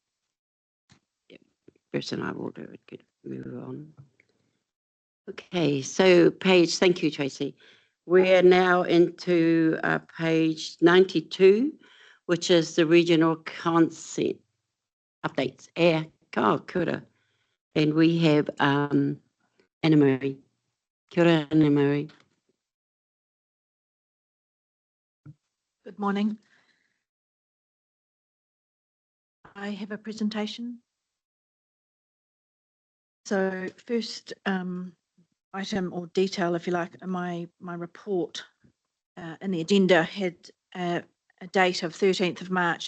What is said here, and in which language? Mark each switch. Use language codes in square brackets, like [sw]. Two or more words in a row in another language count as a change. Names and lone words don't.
[en] Bruce and I will do it. Good. Move on. Okay, so Paige, thank you, Tracy. We're now into page 92, which is the regional consent updates. [mi] Kia ora. [en] And we have Anna Marie. [mi] Kia ora, Anna Marie. [en] Good morning. I have a presentation. So first item or detail, if you like, in my report in the agenda had a date of 13th of March.